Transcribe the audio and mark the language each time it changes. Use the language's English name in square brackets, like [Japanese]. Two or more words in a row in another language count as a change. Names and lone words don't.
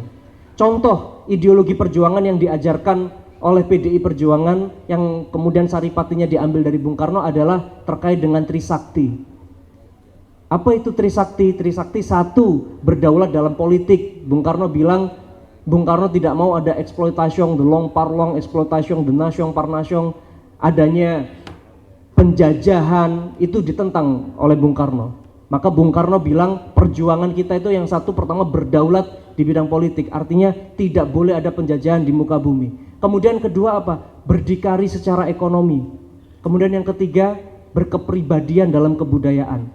[Indonesian] Contoh ideologi perjuangan yang diajarkan oleh PDI Perjuangan yang kemudian saripatinya diambil dari Bung Karno adalah terkait dengan Trisakti. Apa itu Trisakti? Trisakti satu, berdaulat dalam politik. Bung Karno bilang, Bung Karno tidak mau ada eksploitasi [French] de long par long, [Indonesian] eksploitasi [French] de nation par nation, [Indonesian] adanya penjajahan, itu ditentang oleh Bung Karno. Maka Bung Karno bilang perjuangan kita itu yang satu, pertama berdaulat di bidang politik, artinya tidak boleh ada penjajahan di muka bumi. Kemudian kedua apa? Berdikari secara ekonomi. Kemudian yang ketiga, berkepribadian dalam kebudayaan.